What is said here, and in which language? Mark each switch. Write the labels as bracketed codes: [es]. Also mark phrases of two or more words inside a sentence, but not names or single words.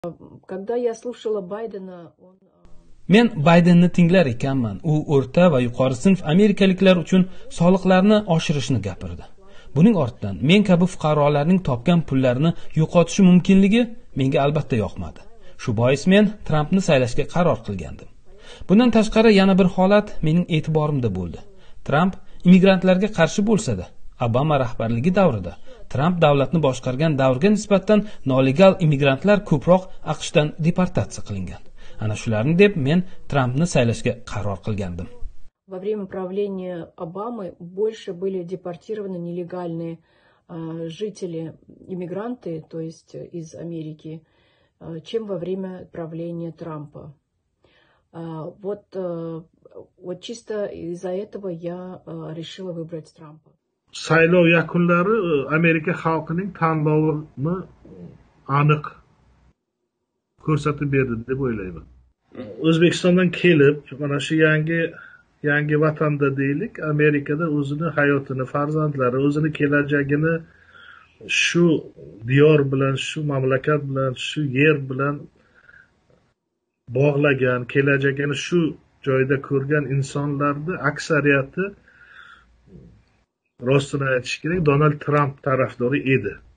[ru] Когда я слушала Байдена, [uz] Men Baydenni tinglar ekanman. U o'rta va yuqori sinf amerikaliklar uchun soliqlarni oshirishni gapirdi. Buning ortidan men kabi fuqarolarning topgan pullarini yo'qotishi mumkinligi menga albatta yoqmadi. Shu bois men Trampni saylashga qaror qilgandim. Bundan tashqari yana bir holat mening e'tiborimda bo'ldi. Tramp immigrantlarga qarshi bo'lsa-da, Obama rahbarligi davrida Tramp davlatni boshqargan davrga nisbatan nolegal immigrantlar ko'proq AQShdan deportatsiya qilingan. Ana shularni deb men Trampni saylashga qaror qilgandim. [ru] Во время правления Обамы больше были депортированы нелегальные жители, иммигранты, то есть из Америки, чем во время правления Трампа. Вот чисто из-за этого я решила выбрать Трампа. [uz] Saylov yakunlari Amerika xalqining tanlovini aniq ko'rsatib berdi deb o'ylayman. O'zbekistondan kelib, mana shu yangi vatanda deylik, Amerikada o'zini hayotini, farzandlari, o'zini kelajagini shu diyor bilan, shu mamlakat bilan, shu yer bilan bog'lagan, kelajagini shu joyda ko'rgan insonlarning aksariyati, rostini aytish kerak, Donald Trump tarafdori edi.